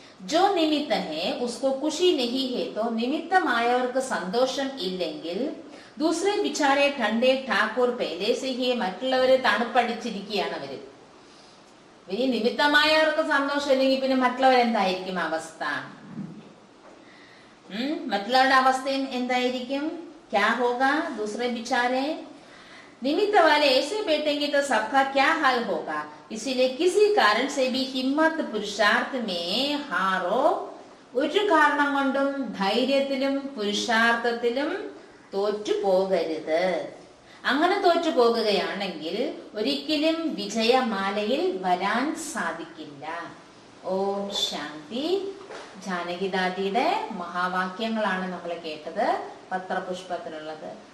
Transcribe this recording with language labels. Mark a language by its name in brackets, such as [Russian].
[Hindi] जो निमित्त है उसको खुशी नहीं है. तो [Malayalam] നിമിത്തമായവർക്ക് സന്തോഷം ഇല്ലെങ്കിൽ [Hindi] दूसरे बिचारे ठंडे ठाकुर पहले से ही. [Malayalam] മറ്റുള്ളവരെ തണുപ്പടിച്ചിരിക്കുകയാണ് അവര്. ഈ നിമിത്തമായവർക്ക് സന്തോഷം ഇല്ലെങ്കിൽ പിന്നെ മറ്റുള്ളവരെന്തായിരിക്കും അവസ്ഥ? മറ്റുള്ളവരുടെ അവസ്ഥയും എന്തായിരിക്കും? [Hindi] क्या होगा? दूसरे बिचारे निमित्त वाले ऐसे बैठेंगे तो सबका क्या हाल होगा. इसीलिए किसी कारण से भी हिम्मत पुरुषार्थ में हारो. [Malayalam] ഒരു കാരണം കൊണ്ടും ധൈര്യത്തിലും പുരുഷാർത്ഥത്തിലും തോറ്റു പോകരുത്. അങ്ങനെ തോറ്റു പോകുകയാണെങ്കിൽ ഒരിക്കലും വിജയമാലയിൽ വരാൻ സാധിക്കില്ല. ഓം ശാന്തി. ജാനകിദാദിയുടെ മഹാവാക്യങ്ങളാണ് നമ്മൾ കേട്ടത്, പത്രപുഷ്പത്തിലുള്ളത്.